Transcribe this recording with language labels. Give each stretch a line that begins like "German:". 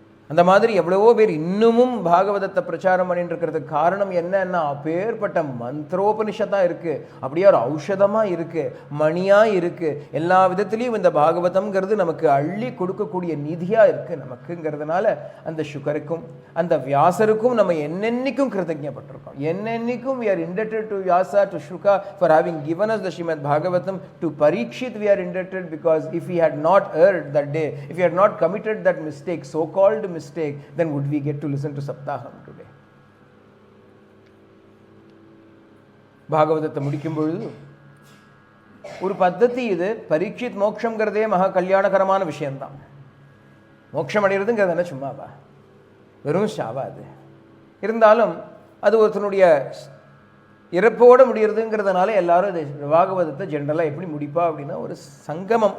Tamil: அந்த மாதிரி எவ்வளவோ பேர் இன்னமும் பாகவதத்தை பிரச்சாரம் பண்ணிட்டு இருக்கிறதுக்கு காரணம் என்னன்னா அப்பேற்பட்ட மந்திரோபனிஷத்தா இருக்கு. அப்படியே ஒரு ஔஷதமா இருக்கு, மணியா இருக்கு. எல்லா விதத்திலையும் இந்த பாகவதம்ங்கிறது நமக்கு அள்ளி கொடுக்கக்கூடிய நிதியா இருக்கு நமக்குங்கிறதுனால அந்த சுகருக்கும் அந்த வியாசருக்கும் நம்ம என்னென்னைக்கும் கிருதஜ்ஞப்பட்டிருக்கோம். என்னென்னைக்கும்
English: we are indebted to Vyasa, to Shuka for having given us the Srimad Bhagavatam. To Parikshit we are indebted because if we had not erred that day, if we had not committed that mistake, so-called mistake, then would we get to listen to Saptaham today?
Tamil: பாகவதத்தை முடிக்கும் பொழுது ஒரு பத்ததி இது. பரீட்சித் மோட்சம்ங்கிறதே மகா கல்யாணகரமான விஷயம்தான். மோட்சம் அடைகிறதுங்கிறது என்ன சும்மாவா? வெறும் ஷாவா? அது இருந்தாலும் அது ஒருத்தனுடைய இறப்போடு முடிகிறதுங்கிறதுனால எல்லாரும் இது பாகவதத்தை ஜென்ரலாக எப்படி முடிப்பா அப்படின்னா ஒரு சங்கமம்.